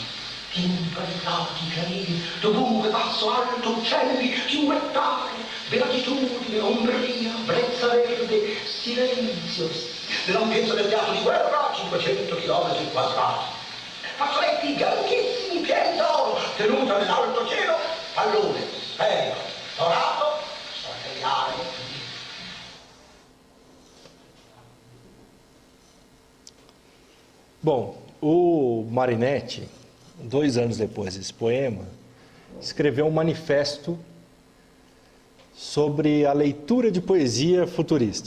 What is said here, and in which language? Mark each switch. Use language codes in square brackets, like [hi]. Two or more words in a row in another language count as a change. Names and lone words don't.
[it] Impalpati carini, dovunque passo alto, uccelli, ciuettare, beatitudine, ombreria, brezza verde, silenzio, nell'ampiezza del teatro di guerra, 500 chilometri quadrati. Fazzoletti bianchissimi, pieni d'oro, tenuta nell'alto cielo, pallone, sferico, dorato, strategiare. [pt] Bom, o Marinetti, 2 anos depois desse poema, escreveu um manifesto sobre a leitura de poesia futurista.